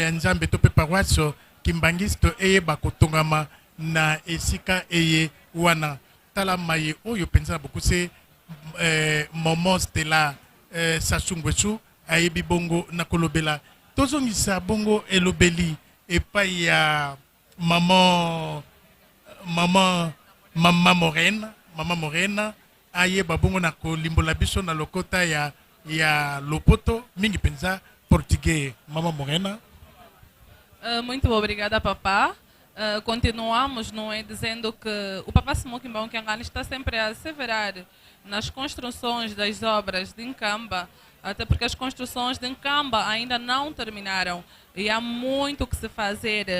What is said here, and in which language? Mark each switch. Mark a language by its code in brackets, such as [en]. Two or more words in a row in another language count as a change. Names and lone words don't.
[ln] ya Nzambe to pe paroisse Kimbangiste eyeba kotongama na esika eye wana tala maye oyo penza beaucoup se Maman Stella Sassou Nguesso ayebi bongo na kolobela tozongisa bongo elobeli epai ya mama Morena ayeba bongo na kolimbola biso na lokota ya Lopoto mingi penza português. Mama Morena. [pt] Muito obrigada, papá. Continuamos, não é, dizendo que o Papa Simão Kimbangui Kyangani está sempre a asseverar nas construções das obras de Nkamba, até porque as construções de Nkamba ainda não terminaram e há muito que se fazer.